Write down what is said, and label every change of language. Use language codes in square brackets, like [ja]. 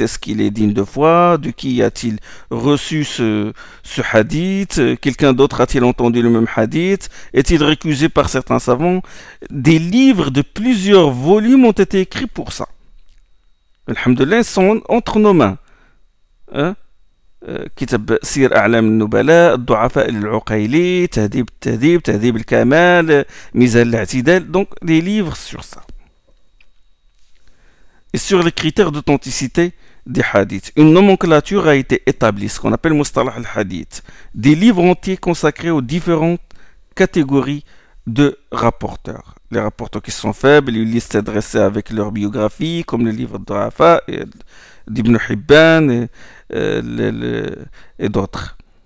[fr] Est-ce qu'il est digne de foi? De qui a-t-il reçu ce hadith? Quelqu'un d'autre a-t-il entendu le même hadith? Est-il récusé par certains savants? Des livres de plusieurs volumes ont été écrits pour ça. Alhamdulillah, ils sont entre nos mains. [ar] كتاب سير أعلام النبلاء، الضعفاء العقيلي، تهذيب التهذيب، تهذيب الكمال، ميزان الاعتدال. [fr] Donc des livres sur ça et sur les critères d'authenticité des hadiths. Une nomenclature a été établie, ce qu'on appelle Mustalah al-Hadith. Des livres entiers consacrés aux différentes catégories de rapporteurs. Les rapporteurs qui sont faibles, une liste dressée avec leur biographie, comme le livre de Rafa, d'Ibn Hibban et d'autres.